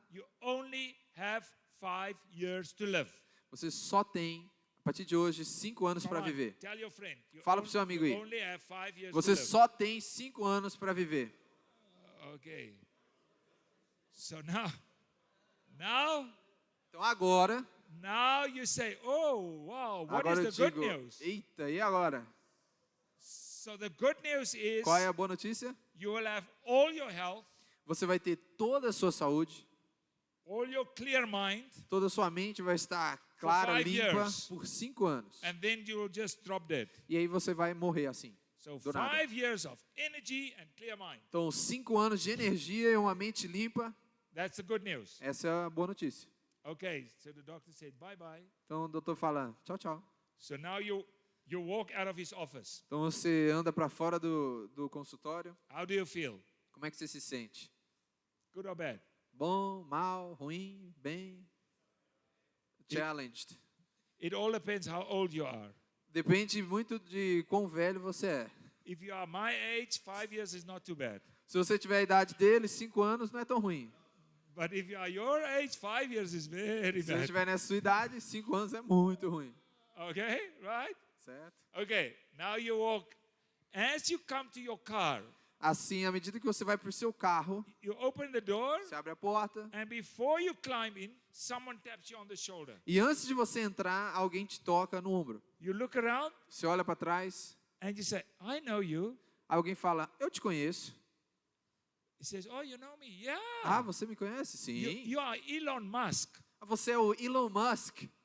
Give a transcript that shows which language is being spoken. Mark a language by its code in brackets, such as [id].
[en] you only have 5 years to live. [pt] você só tem, a partir de hoje, 5 anos para [en] Come on, [pt] viver. [en] tell your friend. You [pt] Fala pro seu amigo aí. [en] only have 5 years [pt] Você [en] to live. [pt] só tem 5 anos para viver. [en] Okay. So now, [pt] Então agora, [en] you say, oh, wow, what [pt] agora eu [en] is the good [pt] digo, [en] news? [pt] eita, e agora? [en] So the good news is [pt] Qual é a boa notícia? [en] you will have all your health, [pt] Você vai ter toda a sua saúde, [en] all your clear mind, [pt] toda a sua mente vai estar clara, [en] 5 [pt] limpa, [en] years. [pt] por 5 anos. [en] and then you will just drop dead. [pt] E aí você vai morrer assim. [en] So [pt] Do nada. [en] 5 years of energy and clear mind. [pt] Então, 5 anos de energia e uma mente limpa, [en] That's the good news. [pt] essa é a boa notícia. [en] Okay, so the doctor said, bye-bye. [pt] Então o doutor fala, tchau, tchau. [en] So now you walk out of his office. [pt] Então você anda para fora do consultório. [en] How do you feel? [pt] Como é que você se sente? [en] Good or bad? [pt] Bom, mal, ruim, bem? [en] Challenged. It all depends how old you are. [pt] Depende muito de quão velho você é. [en] If you are my age, 5 years is not too bad. [pt] Se você tiver a idade dele, 5 anos não é tão ruim. [en] But if you are your age, 5 years is very [pt] Se você [en] bad. [pt] estiver nessa sua idade, 5 anos é muito ruim. [en] Okay, right? [pt] Certo? [en] Okay, now you walk. As you come to your car, [pt] Assim, à medida que você vai para o seu carro, [en] you open the door, [pt] você abre a porta. [en] and before you climb in, someone taps you on the shoulder. [pt] E antes de você entrar, alguém te toca no ombro. [en] You look around [pt] Você olha para trás, [en] and you say, I know you. [pt] alguém fala, eu te conheço. [en] He says, oh, you know me? Yeah. [pt] Ah, você me conhece? Sim. [en] You are Elon Musk [pt] Você é o Elon Musk,